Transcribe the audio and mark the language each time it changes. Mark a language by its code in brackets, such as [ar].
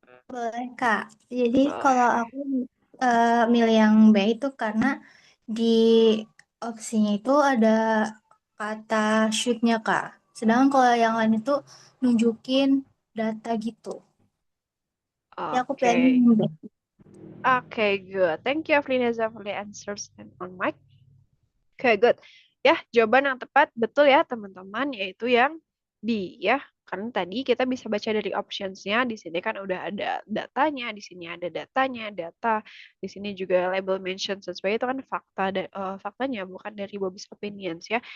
[id] Boleh, Kak. Jadi Boleh. kalau aku milih yang B itu karena di opsinya itu ada kata shoot-nya, Kak. Sedangkan kalau yang lain itu nunjukin data gitu. Ya aku pilih [en] Okay. [id] yang B. [en] Okay, good. Thank you, Afrineza, for the answers and on mic. Okay, good. [id] Ya, jawaban yang tepat betul ya, teman-teman, yaitu yang B ya. Karena tadi kita bisa baca dari options-nya, di sini kan udah ada datanya, di sini ada datanya, data. Di sini juga label mention sesuai itu kan faktanya, bukan dari [en] Bobby's opinions [id] ya.